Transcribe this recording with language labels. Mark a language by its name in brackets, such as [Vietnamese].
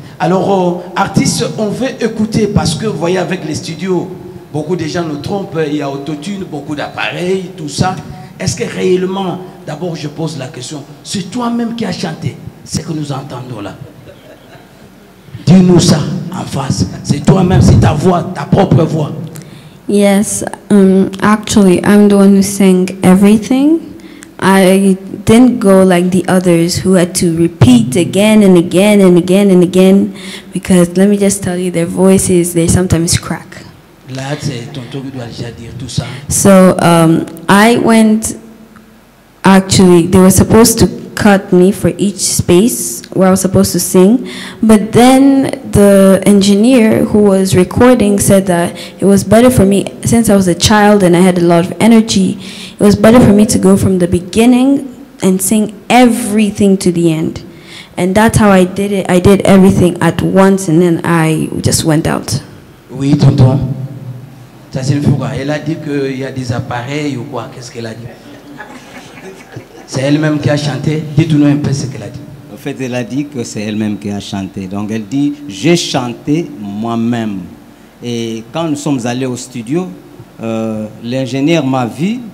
[French] Alors, artistes, on veut écouter parce que vous voyez avec les studios, beaucoup de gens nous trompent, il y a autotune, beaucoup d'appareils, tout ça. Est-ce que réellement, d'abord je pose la question, c'est toi-même qui as chanté ce que nous entendons là? Dis-nous ça en face. C'est toi-même, c'est ta voix, ta propre voix. [English] Yes, actually, I'm the one who sang everything. I didn't go like the others who had to repeat again and again and again and again because let me just tell you, their voices, they sometimes crack. [French] Là, c'est tonton qui doit déjà dire tout ça. [English] So I went, actually, they were supposed to cut me for each space where I was supposed to sing. But then the engineer who was recording said that it was better for me, since I was a child and I had a lot of energy, it was better for me to go from the beginning and sing everything to the end. And that's how I did it. I did everything at once and then I just went out. [French] Oui, tonton. Ça c'est une fois. Elle a dit qu'il y a des appareils ou quoi? Qu'est-ce qu'elle a dit? C'est elle-même qui a chanté. Dites-nous un peu ce qu'elle a dit. En fait, elle a dit que c'est elle-même qui a chanté. Donc elle dit, j'ai chanté moi-même. Et quand nous sommes allés au studio, l'ingénieur m'a vu.